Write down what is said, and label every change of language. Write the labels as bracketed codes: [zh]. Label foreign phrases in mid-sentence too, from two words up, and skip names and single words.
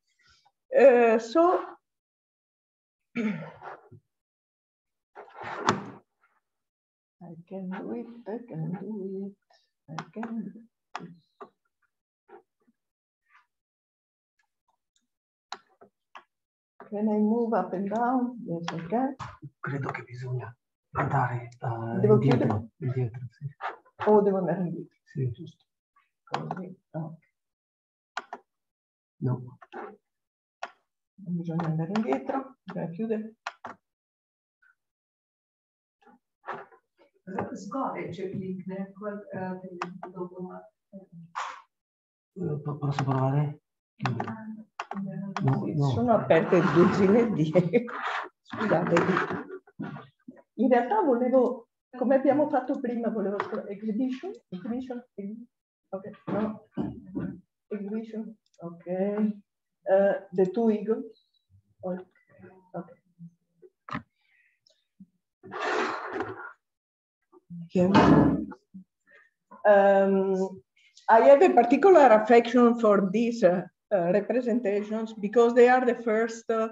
[en] So I can do it, I can do it, I can do it. Can I move up and down? Yes, I can. [it] Credo che bisogna andare Devo indietro, chiudere? indietro, sì. O devo andare indietro? Sì, giusto. Così, no. No. Non bisogna andare indietro, bisogna chiudere. [sl] Zgoraj, če klikne, [it] Posso provare? No, no. Sono aperte dozzine di... Scusate. In realtà volevo, come abbiamo fatto prima, volevo exhibition, ok, no, exhibition, ok, [en] the two eagles, okay. I have a particular affection for these representations because they are the first